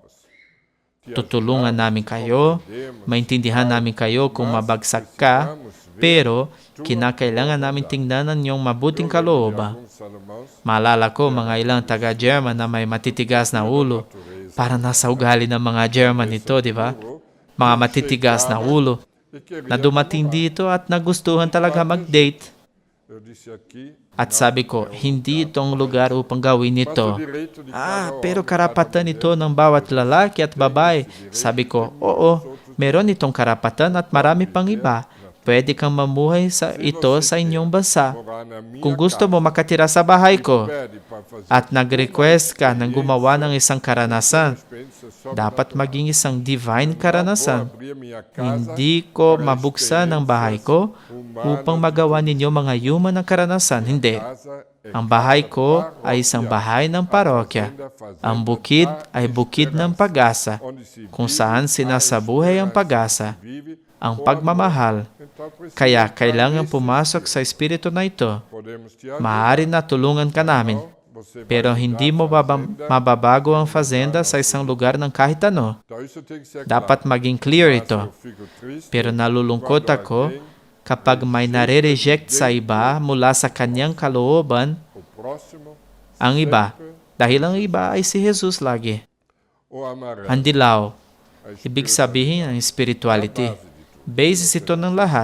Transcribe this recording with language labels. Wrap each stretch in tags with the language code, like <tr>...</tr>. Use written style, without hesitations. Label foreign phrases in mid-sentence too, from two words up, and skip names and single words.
<tl>Tutulungan namin kayo, maintindihan namin kayo kung mabagsak ka, pero kinakailangan namin tingnan ang iyong mabuting kalooban.</tl> <pt>alguns alemãos</pt> <tl>Maalala ko mga ilang taga-German na may matitigas na ulo. Para nasa ugali ng mga German ito, di ba? Mga matitigas na ulo</tl> <pt>e que</pt> <tl>na dumating dito at nagustuhan talaga mag-date.</tl> <pt>eu disse aqui,</pt> <tl>At sabi ko, hindi itong lugar upang gawin</tl> <pt>mas o</pt> <tl>ito.</tl> <pt>direito de</pt> <tl>Pero karapatan ito ng bawat lalaki at babae. Sabi ko, oo, meron itong karapatan at marami pang iba. Pwede kang mamuhay ito sa inyong bansa.</tl> <pt>morar na minha</pt> <tl>Kung gusto mo makatira sa bahay ko</tl> <pt>pede para fazer</pt> <tl>at nag-request ka ng gumawa ng isang karanasan,</tl> <pt>experiência só</pt> <tl>dapat maging isang divine karanasan.</tl> <pt>abrir minha casa</pt> <tl>Hindi ko mabuksan ang bahay ko upang magawa ninyo mga human na karanasan. Hindi.</tl> <pt>casa é</pt> <tl>Ang bahay ko ay isang bahay ng parokya. Ang bukid ay bukid ng pag-asa,</tl> <pt>onde se</pt> <tl>kung saan sinasabuhay ang pag-asa,</tl> <pt>vive,</pt> <tl>ang pagmamahal.</tl> <pt>então precisa</pt> <tl>Kaya kailangan pumasok sa espiritu na ito.</tl> <pt>podemos te ajudar.</pt> <tl>Maaari na tulungan ka namin,</tl> <pt>Você vai</pt> <tl>pero hindi mo mababago ang fazenda sa isang lugar ng kahit ano.</tl> <pt>então isso tem que ser</pt> <tl>Dapat maging clear ito.</tl> <pt>claro. Eu fico triste</pt> <tl>Pero nalulungkot ako kapag may nare-reject sa iba mula sa kanyang kalooban</tl> <pt>o próximo</pt> <tl>ang iba. Dahil ang iba ay si Jesus lagi.</tl> <pt>o amarelo.</pt> <tl>Ang dilaw, A ibig sabihin ang spirituality. Basis ito ng lahat.</tl>